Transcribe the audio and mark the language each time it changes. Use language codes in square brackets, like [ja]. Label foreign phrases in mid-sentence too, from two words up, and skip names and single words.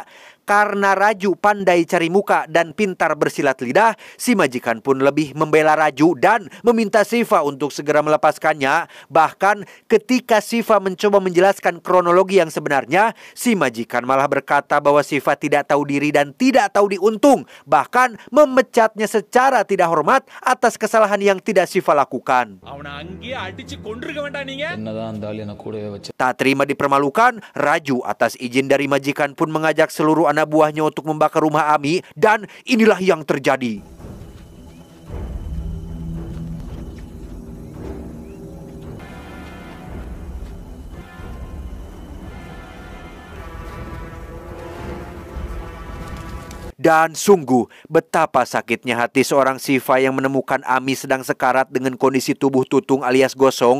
[id] Karena Raju pandai cari muka dan pintar bersilat lidah, si majikan pun lebih membela Raju dan meminta Siva untuk segera melepaskannya. Bahkan ketika Siva mencoba menjelaskan kronologi yang sebenarnya, si majikan malah berkata bahwa Siva tidak tahu diri dan tidak tahu diuntung. Bahkan memecatnya secara tidak hormat atas kesalahan yang tidak Siva lakukan. [ta] அவனை அங்கேயே அடிச்சு கொன்றுக்க வேண்டாம் நீங்க என்னதான் இருந்தாலும் என்ன கூடவே வச்சு. [id] Tak terima dipermalukan, Raju atas izin dari majikan pun mengajak seluruh anak buahnya untuk membakar rumah Ami, dan inilah yang terjadi. Dan sungguh betapa sakitnya hati seorang Siva yang menemukan Ami sedang sekarat dengan kondisi tubuh tutung alias gosong.